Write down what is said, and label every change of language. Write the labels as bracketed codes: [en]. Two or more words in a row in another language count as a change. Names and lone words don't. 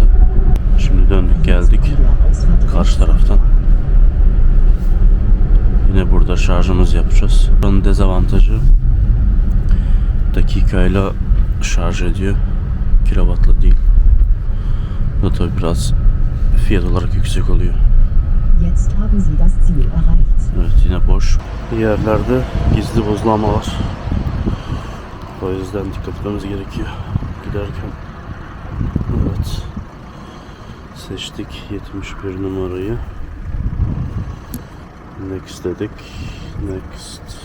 [tr] Şimdi döndük geldik karşı taraftan. Yine burada şarjımızı yapacağız. Buranın dezavantajı dakikayla şarj ediyor. Kilovatla değil. Bu da tabi biraz fiyat olarak yüksek oluyor. [de] Jetzt haben Sie das Ziel erreicht. [tr] Evet, yine boş. Bir yerlerde gizli buzlama var. O yüzden dikkat etmemiz gerekiyor giderken. Evet. Seçtik 71 numarayı. Next dedik. Next.